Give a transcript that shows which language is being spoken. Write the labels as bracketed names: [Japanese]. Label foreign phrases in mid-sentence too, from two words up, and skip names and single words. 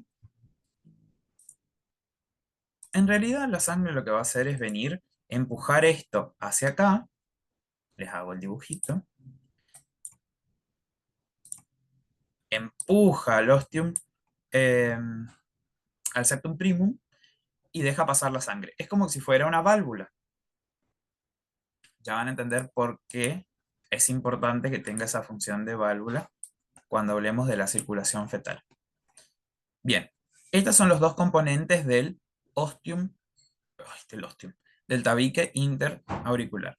[Spanish] En realidad la sangre lo que va a hacer es venir, empujar esto hacia acá, les hago el dibujito, empuja al ostium, eh, al [Latin] septum primum, [Spanish] y deja pasar la sangre. Es como si fuera una válvula. Ya van a entender por qué es importante que tenga esa función de válvula cuando hablemos de la circulación fetal. Bien, estos son los dos componentes del ostium, del ostium, del tabique interauricular.